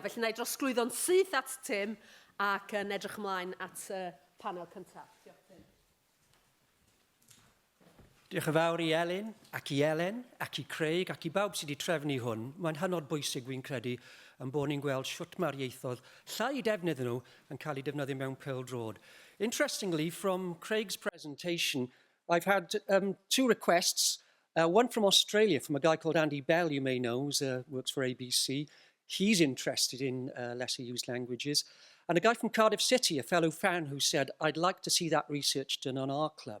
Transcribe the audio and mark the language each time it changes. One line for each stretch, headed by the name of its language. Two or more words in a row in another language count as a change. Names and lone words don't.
Welsh: Felly wna i drosglwyddo'n syth at Tim ac yn edrych ymlaen at panel cyntaf. Diolch yn fawr i Elin, ac i Elen, ac i Craig, ac i bawb sydd wedi trefnu hwn. Mae'n hynod bwysig fi'n credu yn bod ni'n gweld siwt mae'r ieithoedd llai defnydd nhw yn cael ei defnyddio mewn Pêl-droed.
English: Interestingly, from Craig's presentation, I've had two requests. One from Australia, from a guy called Andy Bell, you may know, who works for ABC. He's interested in lesser used languages. And a guy from Cardiff City, a fellow fan, who said, I'd like to see that research done on our club.